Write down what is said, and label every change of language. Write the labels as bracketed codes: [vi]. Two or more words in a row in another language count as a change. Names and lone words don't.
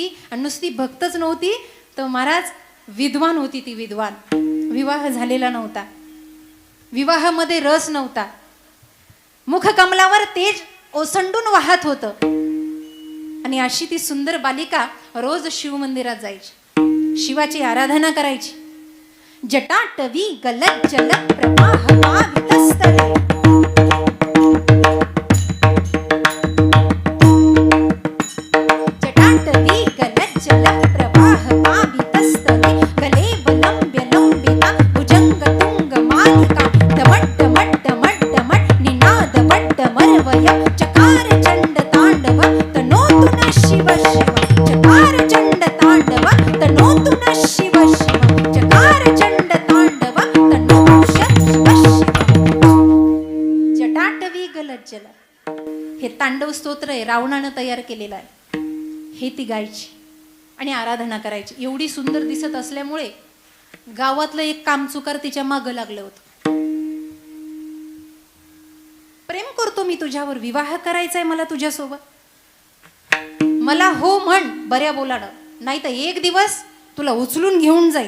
[mr] आणि नुसती भक्तच नव्हती तर महाराज विद्वान होती ती. विद्वान, विवाह झालेला नव्हता. विवाहामध्ये रस नव्हता. मुखकमलावर तेज ओसंडून वाहत होतं. आणि अशी ती सुंदर बालिका रोज शिवमंदिरात जायची, शिवाची आराधना करायची. [sa] जटाटवी गलज्जल प्रवाह पावितस्थले, जटाटवी गलज्जल प्रवाह पावितस्थले, गलेवलंब्य लंबिता भुजंग तुंग मालिका, दमट दमट दमट दमट निनाद वड्ड मरवय, चकार चंड तांडव तनोतु न शिव शिव, चकार चंड तांडव तनोतु न शिव शिव, चकार चंड तांडव तनोतु शिव शिव. जटाटवी गलज्जल [mr] हे तांडव स्तोत्र आहे, रावणानं तयार केलेलं आहे. हे ती गायची आणि आराधना करायची. एवढी सुंदर दिसत असल्यामुळे गावातलं एक कामचुकार तिच्या मागं लागलं होतं. प्रेम करतो मी तुझ्यावर, विवाह करायचाय मला तुझ्यासोबत, मला हो म्हण बऱ्या बोलानं, नाही तर एक दिवस तुला उचलून घेऊन जाईल.